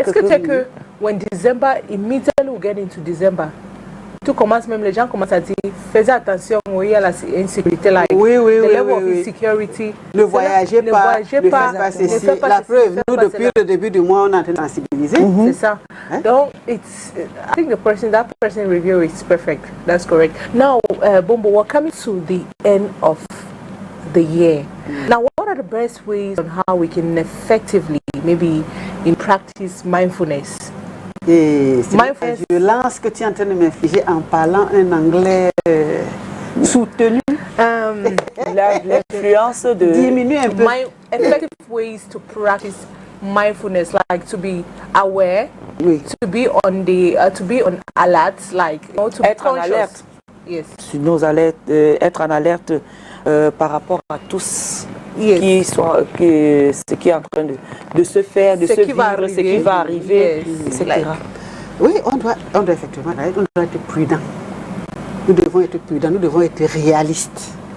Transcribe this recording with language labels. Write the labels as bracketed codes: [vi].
[fr] Est-ce que tu sais que [en] when December, immediately we get into December, [fr] tout commence, même les gens commencent à dire, faites attention, il y a la insécurité, [en] like, the level of insecurity. [fr] Ne voyagez pas, ne faites pas ceci. La preuve, nous, depuis le début du mois, on est en train de sensibiliser. C'est ça. [en] Donc, I think that person review is perfect. That's correct. Now, Bombo, we're coming to the end of the year. Now, what are the best ways on how we can effectively, maybe in practice, mindfulness? [fr] Et c'est la violence que tu es en train de m'infliger en parlant un anglais soutenu. L'influence de diminuer un peu. [en] Effective ways to practice mindfulness, like to be aware, to be on alert, like to be [fr] être en alerte. [en] Yes. [fr] Sur nos alertes, être en alerte par rapport à tous. Ce qui est en train de se faire, de se vivre, ce qui va arriver, etc. Oui, on doit effectivement être prudent. Nous devons être prudents, nous devons être réalistes.